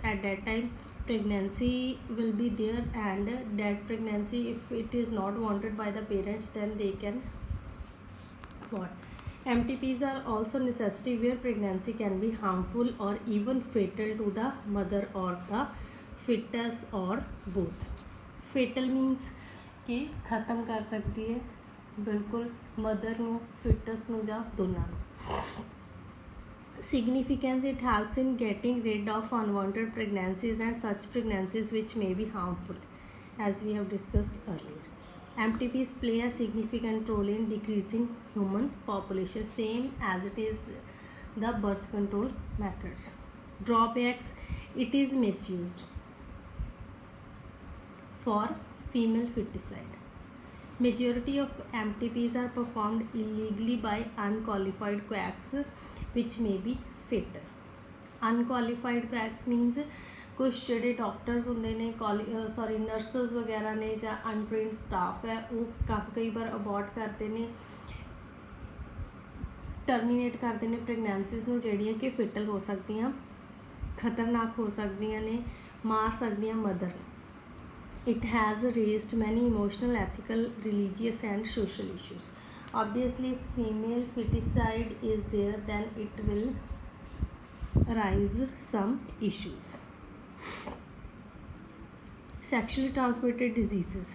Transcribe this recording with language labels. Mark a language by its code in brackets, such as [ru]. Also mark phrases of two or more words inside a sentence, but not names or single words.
[en] At that time, pregnancy will be there, and that pregnancy, if it is not wanted by the parents, then they can what? MTPs are also necessary where pregnancy can be harmful or even fatal to the mother or the fetus or both. Fatal means [hi] कि ख़त्म कर सकती है बिल्कुल मदर [pa] ਨੂੰ fetus ਨੂੰ ਜਾਂ ਦੋਨਾਂ ਨੂੰ. [en] Significance, it helps in getting rid of unwanted pregnancies and such pregnancies which may be harmful, as we have discussed earlier. MTPs play a significant role in decreasing human population, same as it is the birth control methods. Drawbacks, it is misused for female feticide. Majority of MTPs are performed illegally by unqualified quacks, which may be fatal. Unqualified quacks means [pa] कुछ ਜਿਹੜੇ ਡਾਕਟਰਸ ਹੁੰਦੇ ਨੇ ਨਰਸਿਸ ਵਗੈਰਾ ਨੇ ਜਾਂ [en] untrained staff [pa] ਹੈ, ਉਹ ਕਈ ਵਾਰ ਅਬੋਰਟ ਕਰਦੇ ਨੇ, ਟਰਮੀਨੇਟ ਕਰਦੇ ਨੇ ਪ੍ਰੈਗਨੈਂਸੀਜ਼ ਨੂੰ ਜਿਹੜੀਆਂ ਕਿ ਫੇਟਲ ਹੋ ਸਕਦੀਆਂ, ਖਤਰਨਾਕ ਹੋ ਸਕਦੀਆਂ ਨੇ, ਮਾਰ ਸਕਦੀਆਂ ਮਦਰ ਨੂੰ. [en] It has raised many emotional, ethical, religious and social issues. Obviously, if female feticide is there, then it will raise some issues. Sexually transmitted diseases.